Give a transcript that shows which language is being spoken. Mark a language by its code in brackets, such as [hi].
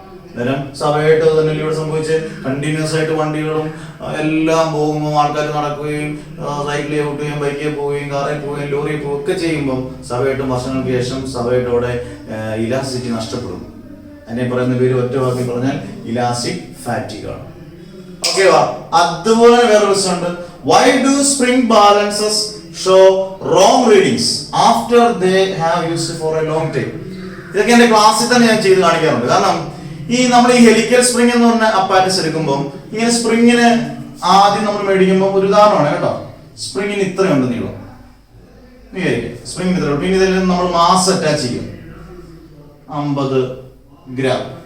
[ml] അന്നേരം സഭയായിട്ട് തന്നെ ഇവിടെ സംഭവിച്ച് കണ്ടിന്യൂസ് ആയിട്ട് വണ്ടികളും എല്ലാം പോകുമ്പോൾ ആൾക്കാർ നടക്കുകയും സൈക്കിളിൽ ഓട്ടുകയും ബൈക്കിൽ പോവുകയും കാറിൽ പോവുകയും ലോറിയിൽ പോവുകയും ഒക്കെ ചെയ്യുമ്പം സഭയായിട്ടും വർഷങ്ങൾക്ക് ശേഷം സഭയായിട്ടോടെ ഇലാസ്റ്റിസിറ്റി നഷ്ടപ്പെടും. അതിനെ പറയുന്ന പേര് ഒറ്റ വാക്കി പറഞ്ഞാൽ ഇലാസ്റ്റിക് ഫാറ്റീഗ് ആണ്. ഓക്കെ വാ. അതുപോലെ വേറെ പ്രശ്നമുണ്ട്. [en] Why do spring balances show wrong readings after they have used for a long time? [ml] ഇതൊക്കെ എന്റെ ക്ലാസ്സിൽ തന്നെ ഞാൻ ചെയ്ത് കാണിക്കാറുണ്ട്. കാരണം നമ്മൾ ഈ ഹെലിക്കൽ സ്പ്രിംഗ് എന്ന് പറഞ്ഞ അപ്പാരറ്റസ് എടുക്കുമ്പോൾ ഇങ്ങനെ സ്പ്രിങ്ങിന് ആദ്യം നമ്മൾ മേടിക്കുമ്പോൾ ഒരു ഉദാഹരണമാണ് കേട്ടോ. സ്പ്രിങ്ങിന് ഇത്രയുണ്ട് നീളം, സ്പ്രിങ്ങിന് ഇത്ര. പിന്നെ ഇതിൽ നമ്മൾ മാസ് അറ്റാച്ച് ചെയ്യും 50 ഗ്രാം.